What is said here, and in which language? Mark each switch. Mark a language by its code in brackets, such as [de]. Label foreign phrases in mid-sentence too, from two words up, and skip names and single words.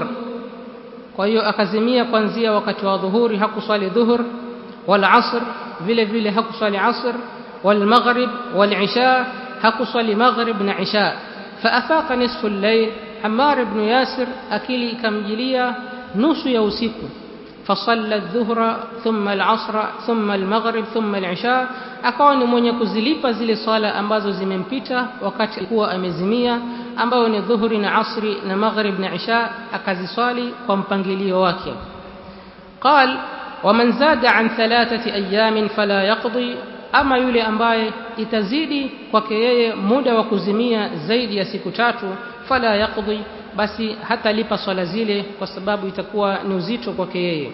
[sw] Kwa hiyo akazimia kuanzia wakati wa dhuhuri, hakuswali [ar] الظهر والعصر, [sw] vile vile hakuswali asr, [ar] والمغرب والعشاء, [sw] hakuswali maghrib na isha. [ar] فأفاق نصف الليل, [sw] Ammar ibn Yasir akili ikamjilia nusu ya usiku. [ar] فصلى الظهر ثم العصر ثم المغرب ثم العشاء, [sw] akawa ni mwenye kuzilipa zile swala ambazo zimempita wakati alikuwa amezimia, ambao ni dhuhuri na asri na maghrib na isha, akaziswali kwa mpangilio wake. [ar] قال ومن زاد عن 3 أيام فلا يقضي, [sw] ama yule ambaye itazidi kwake yeye muda wa kuzimia zaidi ya siku 3, [ar] فلا يقضي, [sw] basi hata lipa swala zile kwa sababu itakuwa ni uzito kwake yeye.